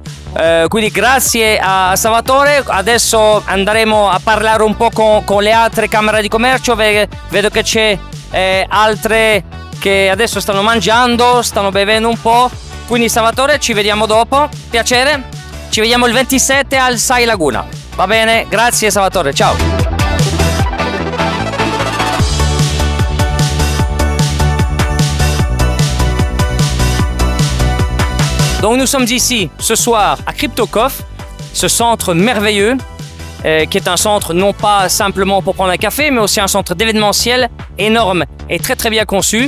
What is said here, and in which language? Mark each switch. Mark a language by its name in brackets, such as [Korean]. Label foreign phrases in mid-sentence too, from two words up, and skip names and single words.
[Italian] Quindi grazie a Salvatore. Adesso andremo a parlare un po' con le altre camere di commercio. Vedo che c'è altre che adesso stanno mangiando, stanno bevendo un po'. Quindi Salvatore, ci vediamo dopo. Piacere. Ci vediamo il 27 al SAI Laguna. Va bene? Grazie Salvatore, ciao. [French] Donc nous sommes ici ce soir à Crypto Coffee, ce centre merveilleux qui est un centre non pas simplement pour prendre un café, mais aussi un centre d'événementiel énorme et très très bien conçu.